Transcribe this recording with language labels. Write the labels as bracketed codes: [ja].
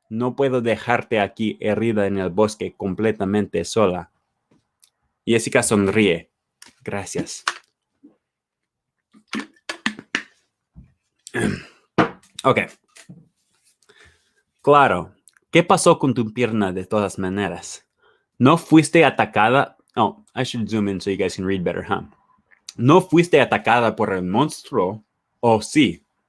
[es] No puedo dejarte aquí herida en el bosque completamente sola. Jessica sonríe. Gracias. Ok. Claro. ¿Qué pasó con tu pierna de todas maneras? ¿No fuiste atacada? [en] Oh, I should zoom in so you guys can read better, huh? [es] ¿No fuiste atacada por el monstruo? ¿O sí?